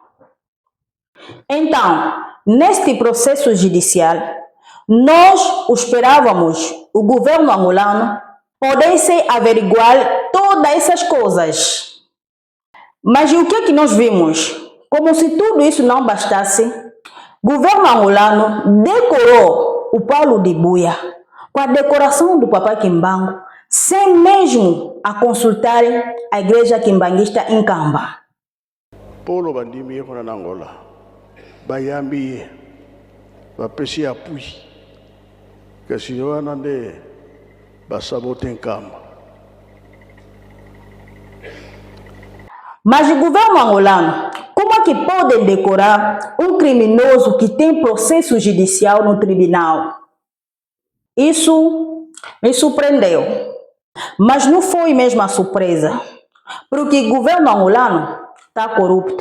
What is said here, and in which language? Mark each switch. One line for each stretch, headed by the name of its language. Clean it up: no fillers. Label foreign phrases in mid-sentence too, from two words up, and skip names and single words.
Portuguese: Então, neste processo judicial, nós esperávamos o governo angolano pudesse averiguar todas essas coisas. Mas o que é que nós vimos? Como se tudo isso não bastasse, o governo angolano decorou o Paulo Dibuya com a decoração do Papa Kimbangu, sem mesmo a consultar a igreja quimbanguista em Nkamba.
Lingala: Paulo bandimi yeko na Angola. Bayambi bapesi apui. Kasi wana nde basabote Nkamba.
Portuguese: Mas o governo angolano, como é que pode decorar um criminoso que tem processo judicial no tribunal? Isso me surpreendeu. Mas não foi mesmo a surpresa, porque o governo angolano está corrupto.